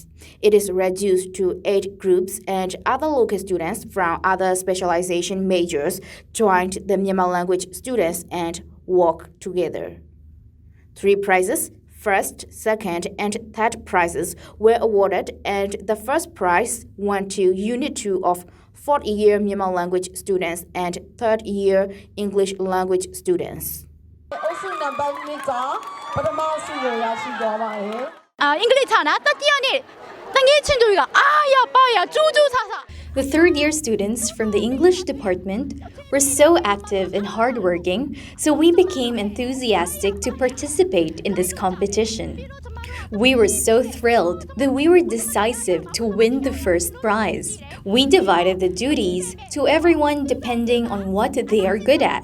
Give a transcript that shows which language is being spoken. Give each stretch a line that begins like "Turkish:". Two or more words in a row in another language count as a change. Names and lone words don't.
English: It is reduced to 8 groups, and other local students from other specialization majors joined the Myanmar language students and work together. 3 prizes, first, second, and third prizes were awarded, and the first prize went to Unit 2 of 4th-year Myanmar language students and 3rd-year English language students.
Burmese: အင်္ဂလိပ်ဌာနတတိယနေ့တငယ်ချင်းတွေကအားရပါရကြိုးကြိုးဆဆ
English: The third-year students from the English department were so active and hardworking, so we became enthusiastic to participate in this competition. We were so thrilled that we were decisive to win the first prize. We divided the duties to everyone depending on what they are good at.